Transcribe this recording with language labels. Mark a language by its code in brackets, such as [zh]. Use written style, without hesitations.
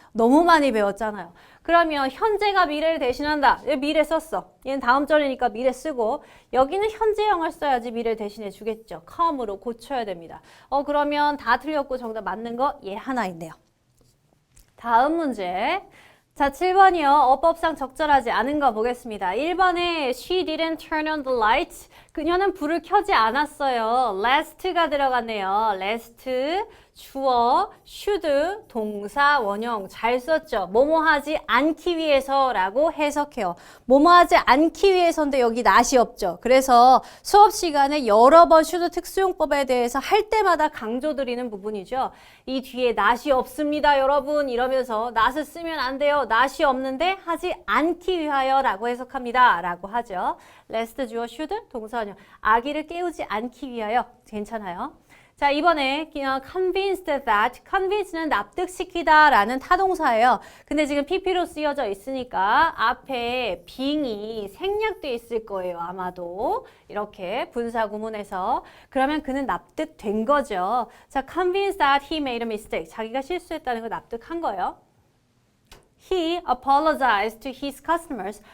[ko] 너무 많이 배웠잖아요. 그러면 현재가 미래를 대신한다. 얘 미래 썼어. 얘는 다음 절이니까 미래 쓰고 여기는 현재형을 써야지 미래를 대신해 주겠죠. come으로 고쳐야 됩니다. 그러면 다 틀렸고 정답 맞는 거 얘 하나 있네요. 다음 문제. 자, 7번이요. 어법상 적절하지 않은 거 보겠습니다. [en] 1번에 she didn't turn on the lights. [ko] 그녀는 불을 켜지 않았어요. last가 들어갔네요. last, 주어, should, 동사, 원형 잘 썼죠. 뭐뭐 하지 않기 위해서라고 해석해요. 뭐뭐 하지 않기 위해서인데 여기 not이 없죠. 그래서 수업 시간에 여러 번 should 특수용법에 대해서 할 때마다 강조드리는 부분이죠. 이 뒤에 not이 없습니다, 여러분. 이러면서 not을 쓰면 안 돼요. not이 없는데 하지 않기 위하여라고 해석합니다. 라고 하죠. last, 주어, should, 동사, 원형. 아기를 깨우지 않기 위하여. 괜찮아요. 자, 이번에 convinced that, convince는 납득시키다 라는 타동사예요. 근데 지금 pp로 쓰여져 있으니까 앞에 being이 생략돼 있을 거예요. 아마도 이렇게 분사구문에서. 그러면 그는 납득된 거죠. [en] 자, convinced that he made a mistake. [ko] 자기가 실수했다는 걸 납득한 거예요. [en] He apologized to his customers.